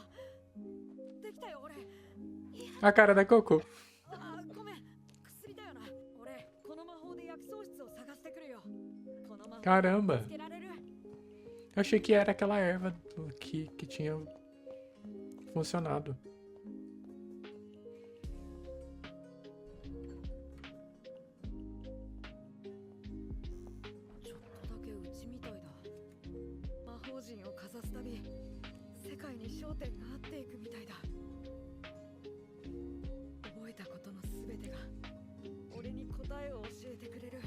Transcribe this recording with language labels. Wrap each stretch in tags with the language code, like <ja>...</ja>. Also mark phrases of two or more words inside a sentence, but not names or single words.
<ja>できたよ俺。</ja> <pt>A cara da Coco.</pt> <ja>ごめん、薬だよな。俺この魔法で薬草室を探してくるよ。この魔法</ja> <pt>Caramba.</pt> <ja>つけられる。</ja> <pt>Eu achei que era aquela erva que tinha funcionado.</pt> <ja>ちょっとだけうちみたいだ。魔法陣をかざすたび世界に焦点が合っていくみたいだ。覚えたことのすべてが俺に答えを教えてくれる。</ja>